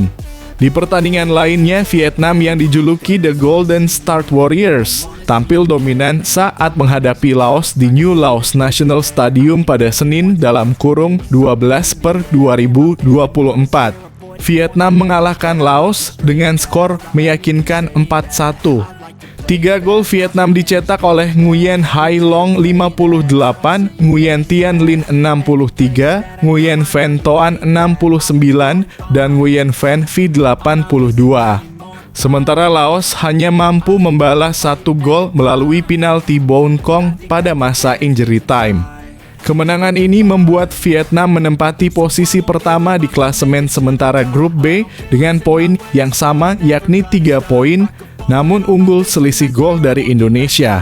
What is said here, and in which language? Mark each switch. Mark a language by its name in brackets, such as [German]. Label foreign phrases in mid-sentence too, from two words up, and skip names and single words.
[Indonesian] Di pertandingan lainnya, Vietnam yang dijuluki The Golden Start Warriors tampil dominan saat menghadapi Laos di New Laos National Stadium pada Senin (12/2024). Vietnam mengalahkan Laos dengan skor meyakinkan 4-1. 3 gol Vietnam dicetak oleh Nguyen Hai Long 58, Nguyen Tiên Linh 63, Nguyen Phan Toan 69, dan Nguyen Phan Phi 82. Sementara Laos hanya mampu membalas 1 gol melalui penalti Boun Kong pada masa [English] injury time. [Indonesian] Kemenangan ini membuat Vietnam menempati posisi pertama di klasemen sementara Grup B dengan poin yang sama yakni 3 poin, namun unggul selisih gol dari Indonesia.